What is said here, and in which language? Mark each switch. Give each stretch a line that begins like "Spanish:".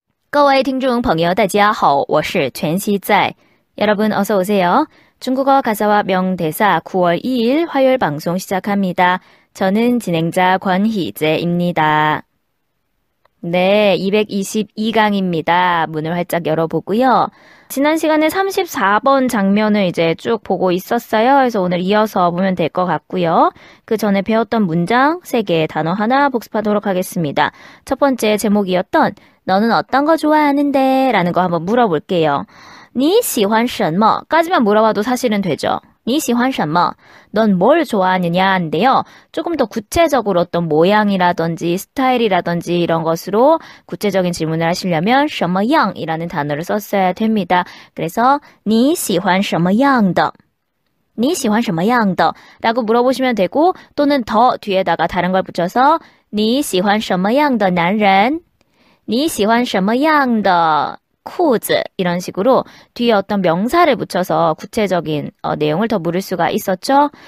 Chinese: 各位听众朋友大家好，我是全熙在.
Korean: 여러분 어서 오세요. 중국어 가사와 명대사 9월 2일 화요일 방송 시작합니다. 저는 진행자 권희재입니다. 네, 222강입니다. 문을 활짝 열어보고요. 지난 시간에 34번 장면을 이제 쭉 보고 있었어요. 그래서 오늘 이어서 보면 될 것 같고요. 그 전에 배웠던 문장 3개 단어 하나 복습하도록 하겠습니다. 첫 번째 제목이었던 너는 어떤 거 좋아하는데? 라는 거 한번 물어볼게요.
Chinese: 你喜欢什么?
Korean: 까지만 물어봐도 사실은 되죠.
Chinese: 你喜欢什么?
Korean: 넌 뭘 좋아하느냐인데요. 조금 더 구체적으로 어떤 모양이라든지 스타일이라든지 이런 것으로 구체적인 질문을 하시려면 什么样이라는 단어를 썼어야 됩니다.
Chinese: 그래서 你喜欢什么样的? 你喜欢什么样的?
Korean: 라고 물어보시면 되고 또는 더 뒤에다가 다른 걸 붙여서
Chinese: 你喜欢什么样的男人? 你喜欢什么样的裤子
Korean: 이런 식으로 뒤에 어떤 명사를 붙여서 구체적인 내용을 더 물을 수가 있었죠.